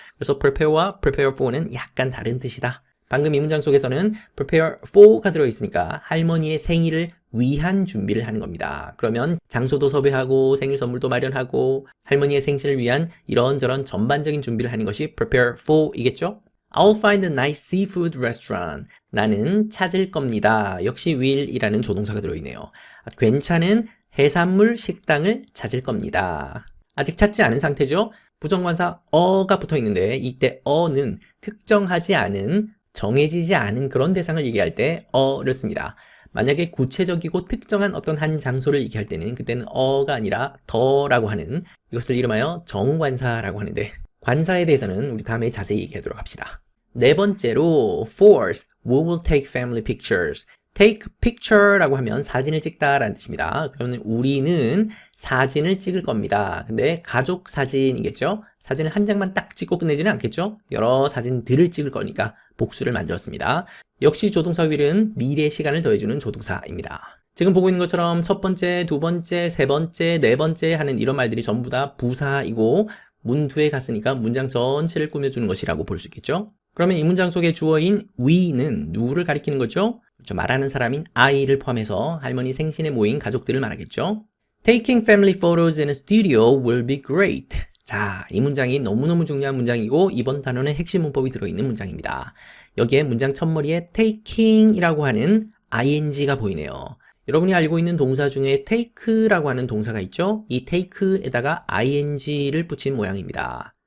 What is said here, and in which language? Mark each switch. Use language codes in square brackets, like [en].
[ko] 그래서 prepare와 prepare for는 약간 다른 뜻이다. 방금 이 문장 속에서는 prepare for가 들어있으니까 할머니의 생일을 위한 준비를 하는 겁니다. 그러면 장소도 섭외하고 생일 선물도 마련하고 할머니의 생신을 위한 이런저런 전반적인 준비를 하는 것이 prepare for이겠죠? [en] I'll find a nice seafood restaurant. [ko] 나는 찾을 겁니다. 역시 will이라는 조동사가 들어있네요. 괜찮은 해산물 식당을 찾을 겁니다. 아직 찾지 않은 상태죠? 부정관사 어가 붙어 있는데 이때 어는 특정하지 않은, 정해지지 않은 그런 대상을 얘기할 때 어를 씁니다. 만약에 구체적이고 특정한 어떤 한 장소를 얘기할 때는 그때는 어가 아니라 더라고 하는, 이것을 이름하여 정관사라고 하는데 관사에 대해서는 우리 다음에 자세히 얘기하도록 합시다. 네 번째로 [en] fourth, we will take family pictures. [ko] take picture라고 하면 사진을 찍다라는 뜻입니다. 그러면 우리는 사진을 찍을 겁니다. 근데 가족 사진이겠죠? 사진을 한 장만 딱 찍고 끝내지는 않겠죠? 여러 사진들을 찍을 거니까 복수를 만들었습니다. 역시 조동사 will은 미래 시간을 더해주는 조동사입니다. 지금 보고 있는 것처럼 첫 번째, 두 번째, 세 번째, 네 번째 하는 이런 말들이 전부 다 부사이고 문두에 갔으니까 문장 전체를 꾸며주는 것이라고 볼 수 있겠죠? 그러면 이 문장 속의 주어인 we는 누구를 가리키는 거죠? 그렇죠. 말하는 사람인 I를 포함해서 할머니 생신에 모인 가족들을 말하겠죠? [en] Taking family photos in a studio will be great. [ko] 자, 이 문장이 너무너무 중요한 문장이고 이번 단어는 핵심 문법이 들어있는 문장입니다. 여기에 문장 첫머리에 taking이라고 하는 ing가 보이네요. 여러분이 알고 있는 동사 중에 take라고 하는 동사가 있죠? 이 take에다가 ing를 붙인 모양입니다.